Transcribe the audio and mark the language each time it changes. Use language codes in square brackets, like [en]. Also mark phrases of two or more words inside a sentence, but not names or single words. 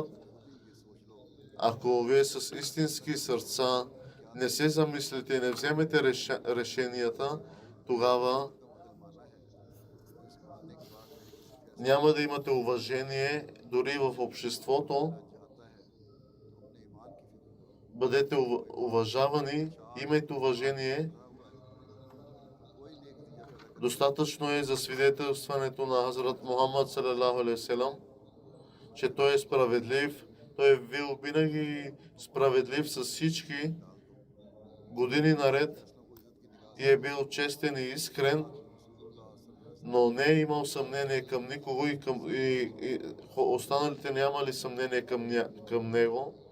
[bg] Ако вие с истински сърца не се замислите и не вземете решенията, тогава няма да имате уважение дори в обществото. Бъдете уважавани, имайте уважение. Достатъчно е за свидетелстването на Хазрат Мухаммад [ar] صلى الله عليه وسلم, [bg] че той е справедлив. Той е бил винаги справедлив с всички години наред и е бил честен и искрен, но не е имал съмнение към никого и останалите нямали съмнение към него.